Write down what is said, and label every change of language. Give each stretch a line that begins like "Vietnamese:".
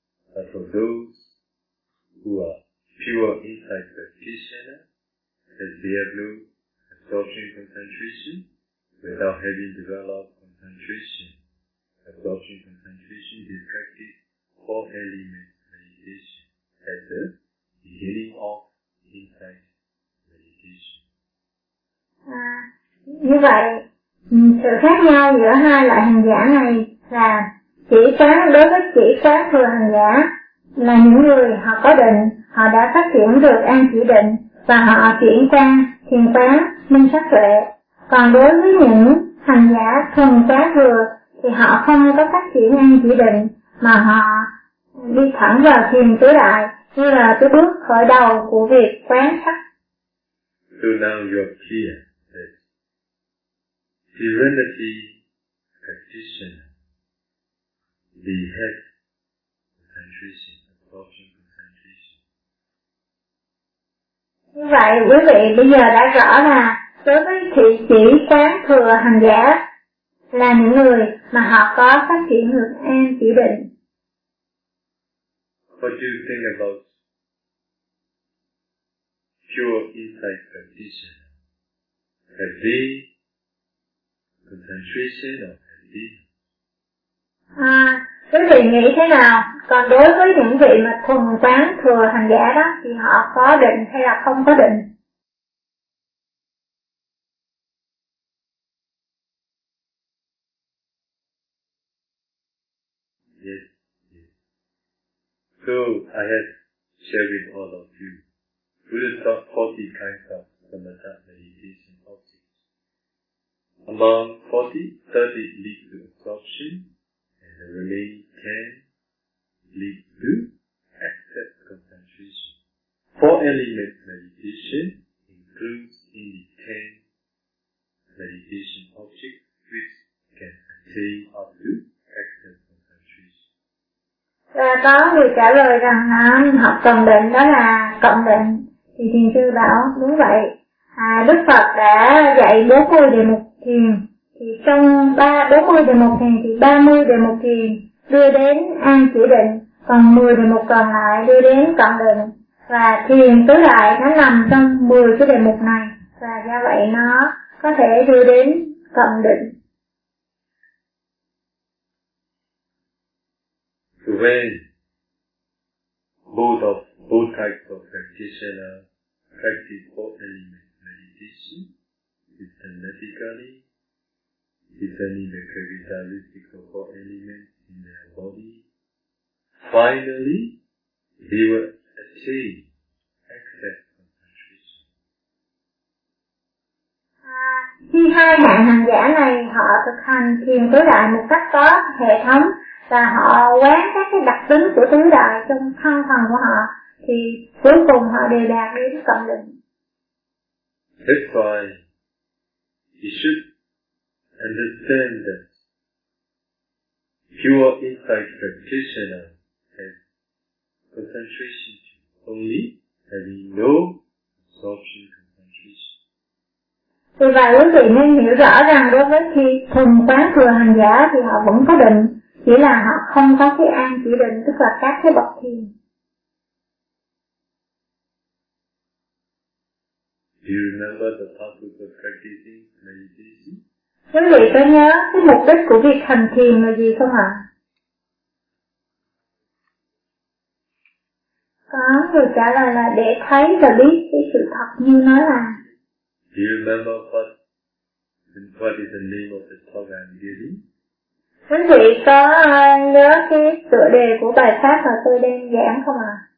English: But for those who are pure insight practitioner, as they have no absorption concentration, without having developed concentration, absorption concentration is practice four elements meditation at the beginning of insight meditation.
Vietnamese: Như vậy, sự khác nhau giữa hai loại hành giả này là chỉ quán đối với chỉ quán thừa hành giả là những người họ có định, họ đã phát triển được an chỉ định và họ chuyển qua thiền quán minh sát tuệ. Còn đối với những hành giả thuần quán thừa thì họ không có phát triển an chỉ định mà họ đi thẳng vào thiền tứ đại như là cái bước khởi đầu của việc quán sát.
English: So now you're clear that serenity practitioner, they have concentration, absorption concentration.
Vietnamese: Như vậy quý vị bây giờ đã rõ là đối với thị chỉ quán thừa hành giả là những người mà họ có phát triển được an chỉ định.
English: What do you think about pure insight practitioner? Have they concentration or have they?
Vietnamese: Quý vị nghĩ thế nào? Còn đối với những vị mà thuần quán thừa hành giả đó thì họ có định hay là không có định?
English: So I had shared with all of you, Buddhist 40 kinds of samatha meditation objects. Among 40, 30 lead to absorption, and the remaining 10 lead to excess concentration. Four element meditation includes in the 10 meditation objects which can attain up to excess.
Vietnamese: Và có người trả lời rằng học cộng định đó là cộng định. Thì thiền sư bảo đúng vậy. Đức Phật đã dạy 40 đề mục thiền. Thì trong 40 đề mục thiền thì 30 đề mục thiền đưa đến an chỉ định. Còn 10 đề mục còn lại đưa đến cộng định. Và thiền tứ đại nó nằm trong 10 cái đề mục này. Và do vậy nó có thể đưa đến cộng định.
English: When both types of practitioner practice four element meditation systematically, discerning the characteristics of four elements in their body, finally they will achieve excess concentration.
Vietnamese: Khi hai hạng hành giả này họ thực hành thiền tối đại một cách có hệ thống và họ quán các cái đặc tính của tứ đại trong thân phần của họ thì cuối cùng họ đều đạt đến cộng định.
English: That's why you should understand that pure insight practitioner has concentration only, having no absorption concentration.
Vietnamese: Vì vậy quý vị nên hiểu rõ rằng đối với khi thuần quán thừa hành giả thì họ vẫn có định. Chỉ là họ không có cái an chỉ định, tức là các cái bậc thiền.
English: Do you remember the purpose of practicing meditation?
Vietnamese: Quý vị có nhớ cái mục đích của việc hành thiền là gì không ạ? Có người trả lời là để thấy và biết cái sự thật như nó là.
English: Do you remember what is the name of the talk I'm giving?
Vietnamese: Quý vị có nhớ cái tựa đề của bài pháp mà tôi đang giảng không ạ?